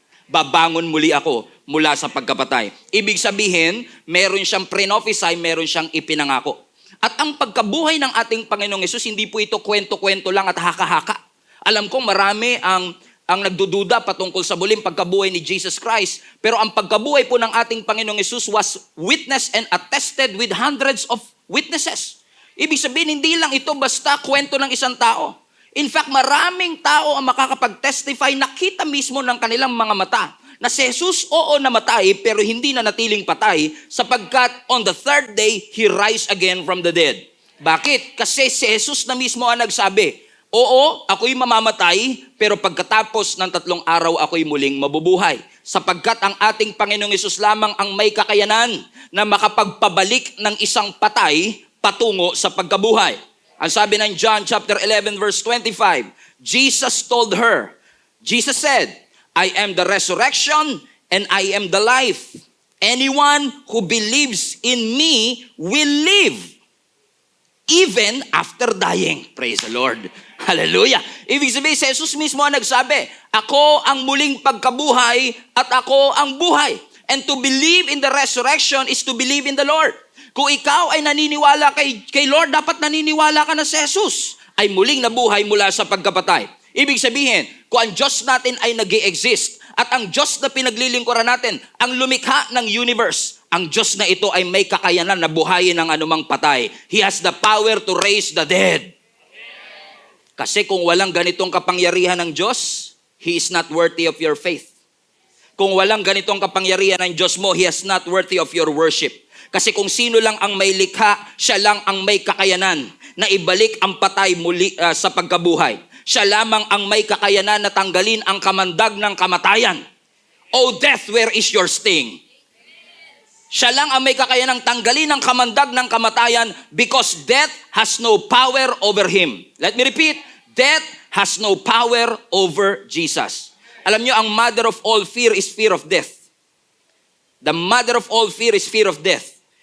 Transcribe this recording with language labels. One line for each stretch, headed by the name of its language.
Filipino: Babangon muli ako mula sa pagkapatay. Ibig sabihin, meron siyang pre-prophesy, meron siyang ipinangako. At ang pagkabuhay ng ating Panginoong Hesus, hindi po ito kwento-kwento lang at haka-haka. Alam kong marami ang nagdududa patungkol sa muling pagkabuhay ni Jesus Christ. Pero ang pagkabuhay po ng ating Panginoong Hesus
English: was witnessed and attested with hundreds of witnesses.
Filipino: Ibig sabihin, hindi lang ito basta kwento ng isang tao.
English: In fact,
Filipino: maraming tao ang makakapag-testify, nakita mismo ng kanilang mga mata na si Jesus, oo, namatay, pero hindi na natiling patay sapagkat
English: on the third day, He rise again from the dead.
Filipino: Bakit? Kasi si Jesus na mismo ang nagsabi, oo, ako'y mamamatay, pero pagkatapos ng 3 araw, ako'y muling mabubuhay. Sapagkat ang ating Panginoong Hesus lamang ang may kakayanan na makapagpabalik ng isang patay patungo sa pagkabuhay. Ang sabi ng
English: John chapter 11 verse 25, Jesus told her, Jesus said, I am the resurrection and I am the life. Anyone who believes in me will live even after dying. Praise the Lord. Hallelujah.
Filipino: Ibig sabihin, si Jesus mismo ang nagsabi, ako ang muling pagkabuhay at ako ang buhay.
English: And to believe in the resurrection is to believe in the Lord.
Filipino: Kung ikaw ay naniniwala kay Lord, dapat naniniwala ka na si Jesus ay muling nabuhay mula sa pagkapatay. Ibig sabihin, kung ang Diyos natin ay nag-i-exist at ang Diyos na pinaglilingkuran natin, ang lumikha ng universe, ang Diyos na ito ay may kakayanan na buhayin ng anumang patay.
English: He has the power to raise the dead.
Filipino: Kasi kung walang ganitong kapangyarihan ng Diyos,
English: He is not worthy of your faith.
Filipino: Kung walang ganitong kapangyarihan ng Diyos mo,
English: He is not worthy of your worship.
Filipino: Kasi kung sino lang ang may likha, siya lang ang may kakayanan na ibalik ang patay muli sa pagkabuhay. Siya lamang ang may kakayanan na tanggalin ang kamandag ng kamatayan.
English: O death, where is your sting?
Filipino: Siya lang ang may kakayanang tanggalin ang kamandag ng kamatayan
English: because death has no power over Him. Let me repeat, death has no power over Jesus.
Filipino: Alam nyo, ang
English: mother of all fear is fear of death. The mother of all fear is fear of death.